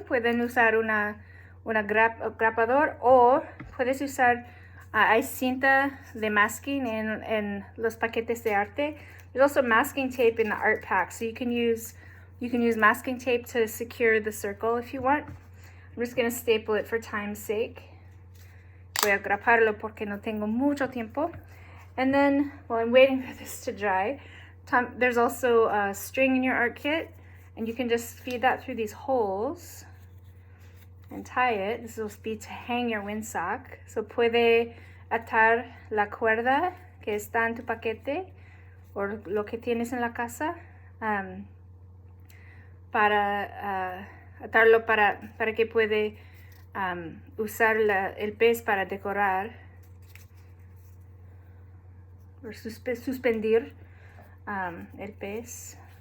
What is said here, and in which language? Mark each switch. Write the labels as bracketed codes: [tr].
[es] Pueden usar una grapador, o puedes usar, hay cinta de masking en los paquetes de arte. [en] There's also masking tape in the art pack, so you can use masking tape to secure the circle if you want. I'm just going to staple it for time's sake. [es] Voy a graparlo porque no tengo mucho tiempo. [en] And then, while I'm waiting for this to dry, there's also a string in your art kit, and you can just feed that through these holes and tie it. This will be to hang your windsock. [es] So puede atar la cuerda que está en tu paquete o lo que tienes en la casa para atarlo para que puede usar el pez para decorar o suspendir el pez.